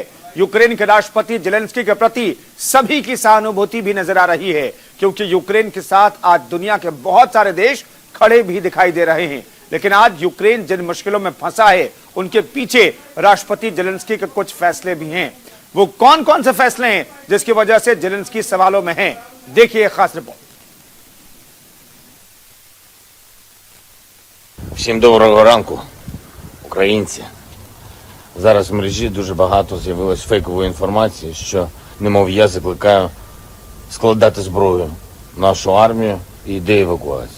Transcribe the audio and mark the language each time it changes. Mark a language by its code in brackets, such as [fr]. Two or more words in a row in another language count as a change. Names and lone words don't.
[hi] यूक्रेन के राष्ट्रपति जेलेंस्की के प्रति सभी की सहानुभूति भी नजर आ रही है, क्योंकि यूक्रेन के साथ आज दुनिया के बहुत सारे देश खड़े भी दिखाई दे रहे हैं। लेकिन आज यूक्रेन जिन मुश्किलों में फंसा है, उनके पीछे राष्ट्रपति जेलेंस्की के कुछ फैसले भी हैं। वो कौन कौन से फैसले हैं जिसकी वजह से जेलेंस्की सवालों में हैं? देखिए खास रिपोर्ट। [uk] Всім доброго ранку, українці. Зараз в мережі дуже багато з'явилось фейкової інформації, що, немов я закликаю складати зброю нашу армію і йде евакуація.